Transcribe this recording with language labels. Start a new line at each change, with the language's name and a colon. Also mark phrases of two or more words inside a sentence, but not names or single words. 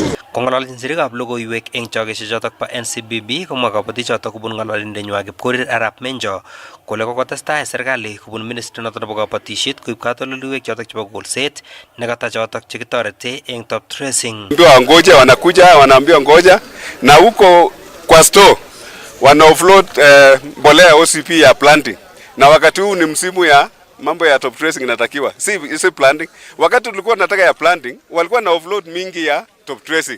Kalenjin: Kong'ololjin sirikab logoiwek eng chokesiechotok bo NCBB komwa kabotichotok kobun ng'ololindenywa Kipkorir Arap Menjo kole kokotestai serikali kobun ministry notok nebo kabatisiet koib katoldoleiwek chotok chebo kolset nekata chotok chekitorete eng
English: top dressing.
Swahili: Ngoja wanakuja wanaambiwa ngoja na huko kwa store wana offload mbolea OCP ya planting, na wakati huu ni msimu ya mambo ya
English: top dressing
Swahili: inatakiwa, si planting. Wakati tulikuwa tunataka ya planting walikuwa na offload mingi ya
English: top dressing.